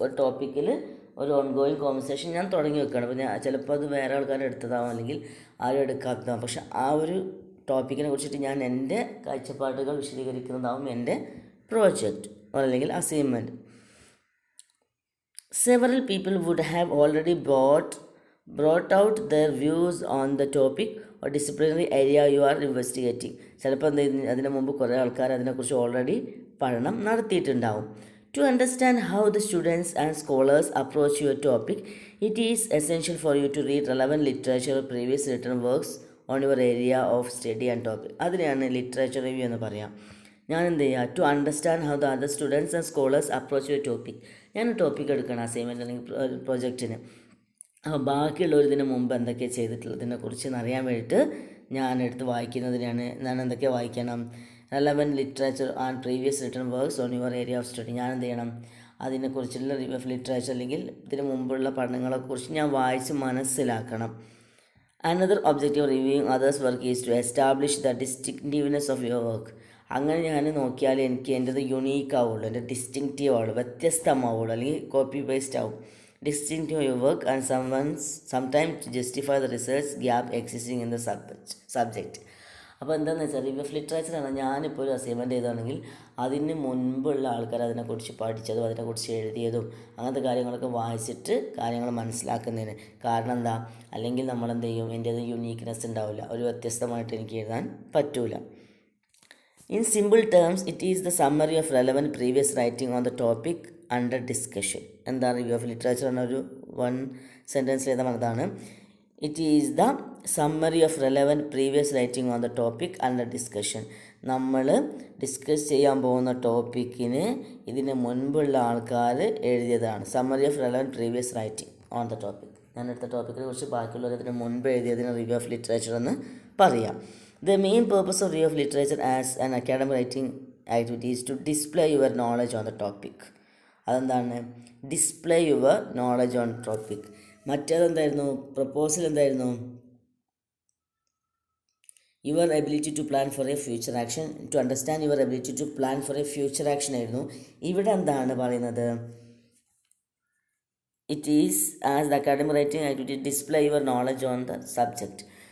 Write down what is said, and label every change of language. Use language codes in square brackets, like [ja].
[ml] ഒരു ടോപ്പിക്കിൽ ഒരു ഓൺഗോയിങ് കോൺവെർസേഷൻ ഞാൻ തുടങ്ങി വെക്കുകയാണ്. അപ്പോൾ ചിലപ്പോൾ അത് വേറെ ആൾക്കാർ എടുത്തതാവും അല്ലെങ്കിൽ ആരും എടുക്കാത്തതാവും. പക്ഷെ ആ ഒരു ടോപ്പിക്കിനെ കുറിച്ചിട്ട് ഞാൻ എൻ്റെ കാഴ്ചപ്പാടുകൾ വിശദീകരിക്കുന്നതാവും എൻ്റെ പ്രോജക്റ്റ് അല്ലെങ്കിൽ assignment. [en] Several people would have already brought out their views on the topic or disciplinary area you are investigating. [ml] ചിലപ്പോൾ അതിന് മുമ്പ് കുറേ ആൾക്കാർ അതിനെക്കുറിച്ച് ഓൾറെഡി പഠനം നടത്തിയിട്ടുണ്ടാവും. [en] To understand how the students and scholars approach your topic, it is essential for you to read relevant literature or previous written works on your area of study and topic. [ml] അതിനെയാണ് literature review എന്ന് പറയാം. ഞാൻ എന്ത് ചെയ്യുക, [en] To understand how the other students and scholars approach your topic. [ml] ഞാൻ topic എടുക്കണം assignment അല്ലെങ്കിൽ പ്രൊജക്റ്റിന്. അപ്പോൾ ബാക്കിയുള്ളവർ ഇതിന് മുമ്പ് എന്തൊക്കെയാണ് ചെയ്തിട്ടുള്ളതിനെ കുറിച്ച് അറിയാൻ വേണ്ടിയിട്ട് ഞാനെടുത്ത് വായിക്കുന്നതിനാണ്. ഞാൻ എന്തൊക്കെ വായിക്കണം, [en] Relevant literature and previous written works on your area of study. [ml] ഞാൻ എന്ത് ചെയ്യണം, അതിനെക്കുറിച്ചുള്ള റിവ്യൂ ഓഫ് ലിറ്ററേച്ചർ അല്ലെങ്കിൽ ഇതിന് മുമ്പുള്ള പഠനങ്ങളെക്കുറിച്ച് ഞാൻ വായിച്ച് മനസ്സിലാക്കണം. [en] Another objective reviewing others work is to establish the distinctiveness of your work. [ml] അങ്ങനെ ഞാൻ നോക്കിയാൽ എനിക്ക് എൻ്റെത് യുണീക്ക് ആവുള്ളൂ, എൻ്റെ ഡിസ്റ്റിങ്റ്റീവ് ആവുള്ളൂ, വ്യത്യസ്തമാവുള്ളൂ, അല്ലെങ്കിൽ കോപ്പി പേസ്റ്റ് ആവും. [en] Distinctive your work and sometimes to justify the research gap existing in the subject. [ml] അപ്പോൾ എന്താണെന്ന് വെച്ചാൽ റിവ്യൂ ഓഫ് ലിറ്ററേച്ചറാണ്. ഞാനിപ്പോൾ ഒരു അസൈൻമെൻറ്റ് ചെയ്താണെങ്കിൽ അതിന് മുൻപുള്ള ആൾക്കാർ അതിനെക്കുറിച്ച് പഠിച്ചതും അതിനെക്കുറിച്ച് എഴുതിയതും അങ്ങനത്തെ കാര്യങ്ങളൊക്കെ വായിച്ചിട്ട് കാര്യങ്ങൾ മനസ്സിലാക്കുന്നതിന്. കാരണം എന്താ, അല്ലെങ്കിൽ നമ്മളെന്ത് ചെയ്യും, എൻ്റേത് യുണീക്ക്നെസ് ഉണ്ടാവില്ല, ഒരു വ്യത്യസ്തമായിട്ട് എനിക്ക് എഴുതാൻ പറ്റൂല. [en] In simple terms, it is the summary of relevant previous writing on the topic under discussion. [ml] എന്താ റിവ്യൂ ഓഫ് ലിറ്ററേച്ചർ എന്നൊരു 1 സെൻറ്റൻസിൽ എഴുതാൻ പറഞ്ഞതാണ്. [en] It is the summary of relevant previous writing on the topic under discussion. [ml] നമ്മൾ discuss ചെയ്യാൻ പോകുന്ന ടോപ്പിക്കിന് ഇതിന് മുൻപുള്ള ആൾക്കാർ എഴുതിയതാണ്. [en] Summary of relevant previous writing on the topic. [ml] ഞാൻ എടുത്ത ടോപ്പിക്കിനെ കുറിച്ച് ബാക്കിയുള്ളവർ ഇതിന് മുൻപ് എഴുതിയതിന് റിവ്യൂ ഓഫ് ലിറ്ററേച്ചർ എന്ന് പറയാം. [en] The main purpose of review of literature as an academic writing activity is to display your knowledge on the topic. [ml] അതെന്താണ്, [en] Display your knowledge on topic. [ml] മറ്റേതെന്തായിരുന്നു, proposal എന്തായിരുന്നു, [en] Your ability to plan for a future action, to understand your ability to plan for a future action ആയിരുന്നു. [ml] ഇവിടെ എന്താണ് പറയുന്നത്, [en] It is as the academic writing activity display your knowledge on the subject.